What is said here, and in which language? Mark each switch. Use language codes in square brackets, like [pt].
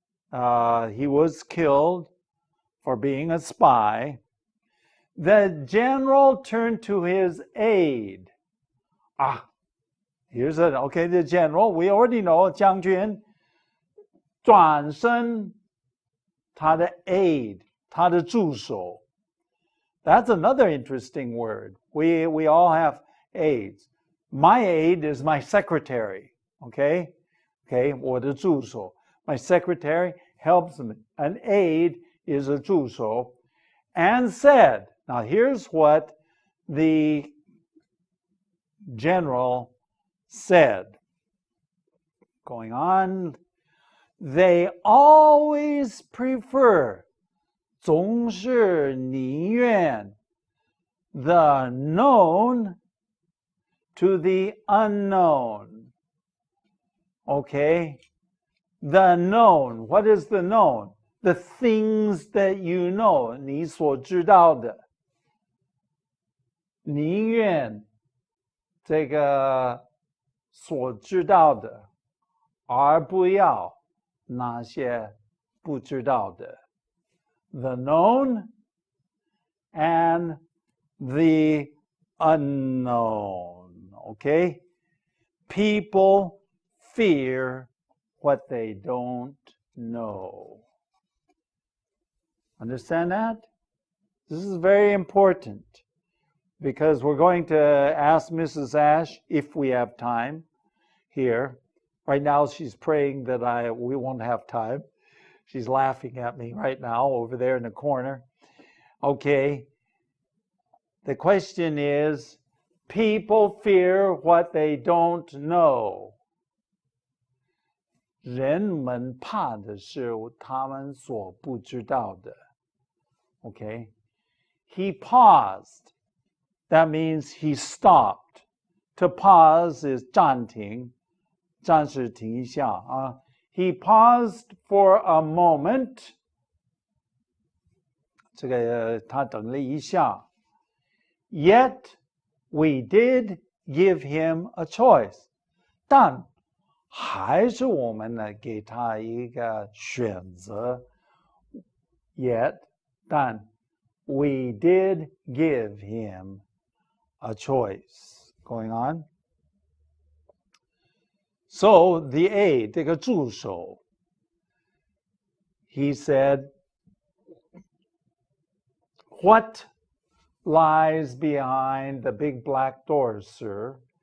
[en] He was killed for being a spy. The general turned to his aide. Here's the general. We already know [zh] 将军转身他的 aide, 他的助手. [en] That's another interesting word. We all have aides. My aide is my secretary. Okay, [zh] 我的助手. [en] My secretary helps me. An aide is a [zh] 助手. [en] And said, now here's what the general said. Going on, they always prefer [zh] 总是宁愿 [en] the known to the unknown. Okay, the known. What is the known? The things that you know, [zh] 你所知道的。宁愿这个所知道的，而不要那些不知道的。 [en] The known and the unknown. Okay? People fear what they don't know. Understand that? This is very important because we're going to ask Mrs. Ash if we have time here. Right now she's praying that we won't have time. She's laughing at me right now over there in the corner. Okay. The question is, people fear what they don't know. [zh] 人们怕的是他们所不知道的。 [en] Okay. He paused. That means he stopped. To pause is [zh] 暂停，暂时停一下啊。 [en] He paused for a moment. [zh] 这个他等了一下。 [en] Yet we did give him a choice. [zh] 但还是我们呢给他一个选择。 [en] Yet, [zh] 但 [en] we did give him a choice. Going on. So the aide, [zh] 这个助手, [en] he said, what lies behind the big black doors, sir?